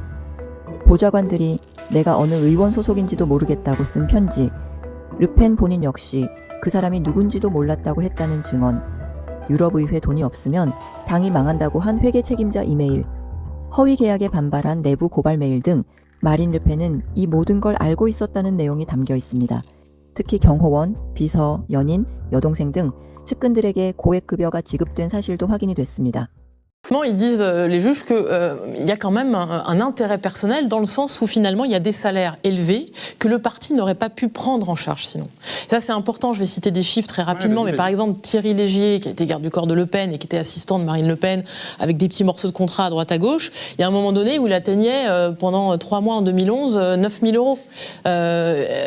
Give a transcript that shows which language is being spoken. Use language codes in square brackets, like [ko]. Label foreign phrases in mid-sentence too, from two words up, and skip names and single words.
[ko] 보좌관들이 내가 어느 의원 소속인지도 모르겠다고 쓴 편지, 르펜 본인 역시 그 사람이 누군지도 몰랐다고 했다는 증언, 유럽의회 돈이 없으면 당이 망한다고 한 회계 책임자 이메일, 허위 계약에 반발한 내부 고발 메일 등 마린 르펜은 이 모든 걸 알고 있었다는 내용이 담겨 있습니다. 특히 경호원, 비서, 연인, 여동생 등 측근들에게 고액 급여가 지급된 사실도 확인이 됐습니다. [fr] Ils disent, les juges, qu'il y a quand même un intérêt personnel dans le sens où finalement il y a des salaires élevés que le parti n'aurait pas pu prendre en charge sinon. Et ça c'est important, je vais citer des chiffres très rapidement, mais par exemple Thierry Légier, qui a été garde du corps de Le Pen et qui était assistant de Marine Le Pen, avec des petits morceaux de contrat à droite à gauche, il y a un moment donné où il atteignait pendant 3 mois en 2011 9 000 €.